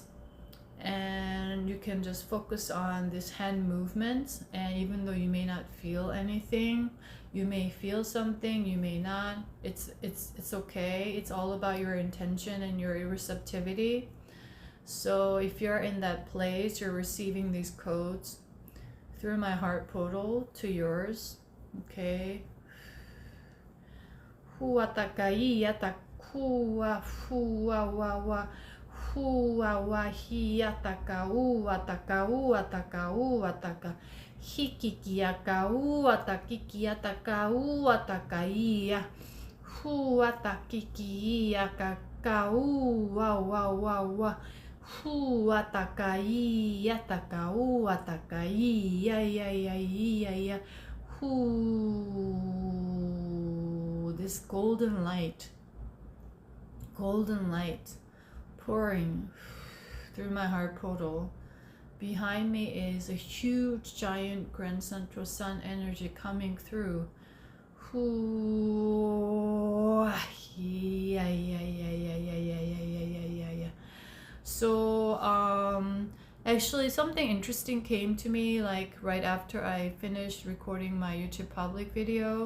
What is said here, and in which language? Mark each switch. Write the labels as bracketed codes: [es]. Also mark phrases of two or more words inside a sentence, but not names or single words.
[en] And you can just focus on this hand movements, and even though you may not feel anything, you may feel something, you may not, it's okay. It's all about your intention and your receptivity. So if you're in that place, you're receiving these codes through my heart portal to yours. Okay. Huatakai yatakua fua wa wa. Hua wa hi ataka u ataka u ataka u ataka hikiki aka u atakiki ataka u ataka ia hu atakiki aka ka u wa wa wa wa hu ataka i ataka u ataka ia ia ia ia ia hu. This golden light pouring through my heart portal. Behind me is a huge giant grand central sun energy coming through. So actually something interesting came to me, like right after I finished recording my YouTube public video.